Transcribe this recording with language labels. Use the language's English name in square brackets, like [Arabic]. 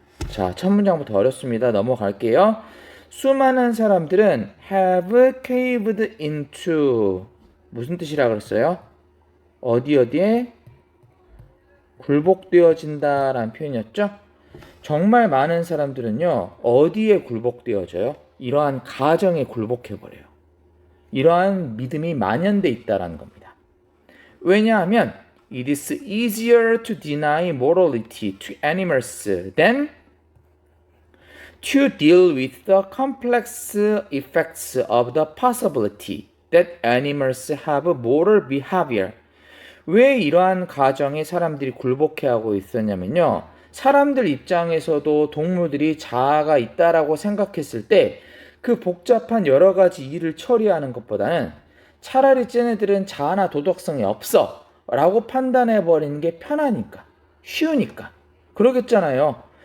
[Korean] 자, 첫 문장부터 어렵습니다. 넘어갈게요. 수많은 사람들은 [English] have caved into [Korean] 무슨 뜻이라 그랬어요? 어디에 굴복되어진다라는 표현이었죠. 정말 많은 사람들은요, 어디에 굴복되어져요? 이러한 가정에 굴복해버려요. 이러한 믿음이 만연돼 있다라는 겁니다. [English] 왜냐하면 it is easier to deny morality to animals than to deal with the complex effects of the possibility that animals have moral behavior. [Korean] 왜 이러한 가정에 사람들이 굴복해하고 있었냐면요. 사람들 입장에서도 동물들이 자아가 있다라고 생각했을 때 그 복잡한 여러 가지 일을 처리하는 것보다는 차라리 쟤네들은 자아나 도덕성이 없어 라고 판단해버리는 게 편하니까, 쉬우니까. 그러겠잖아요.